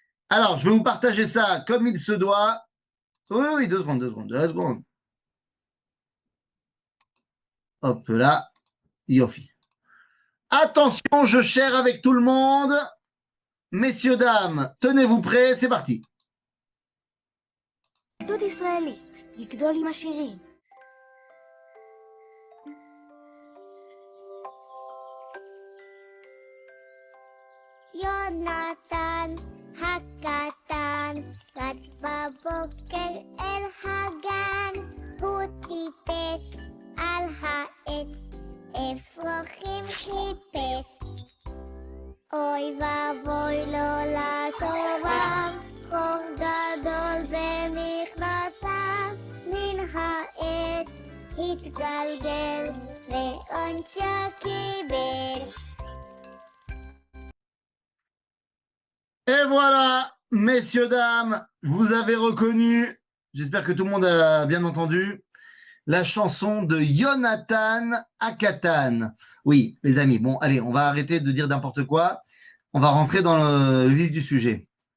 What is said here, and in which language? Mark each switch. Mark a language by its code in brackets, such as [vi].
[fr] Alors, je vais vous partager ça comme il se doit. Oui, oui, 2 secondes, 2 secondes, 2 secondes. Hop là. Yofi. Attention, je share avec tout le monde. Messieurs, dames, tenez-vous prêts, c'est parti. [he] עדות ישראלית, לגדול עם השירים. יונתן הקטן רץ בבוקר אל הגן, הוא טיפס על העץ, אפרוחים חיפש. אוי ואבוי לו לשובב, חור גדול במכנסיו, מן העץ התגלגל ועונשו קיבל. [fr] Et voilà, messieurs, dames, vous avez reconnu, j'espère que tout le monde a bien entendu, la chanson de Yonatan Akatan. Oui, les amis, bon, allez, on va arrêter de dire n'importe quoi. On va rentrer dans le vif du sujet.